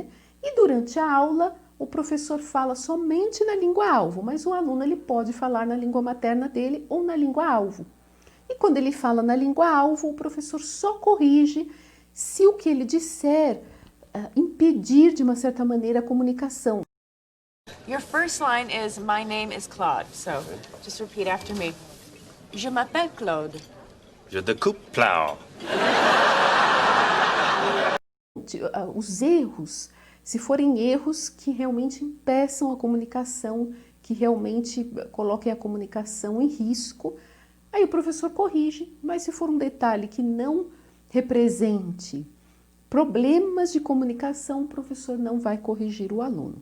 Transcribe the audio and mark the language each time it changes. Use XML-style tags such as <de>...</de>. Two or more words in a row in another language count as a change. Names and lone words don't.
<pt>E durante a aula o professor fala somente na língua-alvo, mas o aluno ele pode falar na língua materna dele ou na língua-alvo. E quando ele fala na língua-alvo, o professor só corrige se o que ele disser impedir de uma certa maneira a comunicação.</pt> <en>Your first line is, my name is Claude, so just repeat after me.</en> <fr>Je m'appelle Claude. Je découpe plow.</fr> <pt>Os erros, se forem erros que realmente impeçam a comunicação, que realmente coloquem a comunicação em risco, aí o professor corrige, mas se for um detalhe que não represente problemas de comunicação, o professor não vai corrigir o aluno.</pt>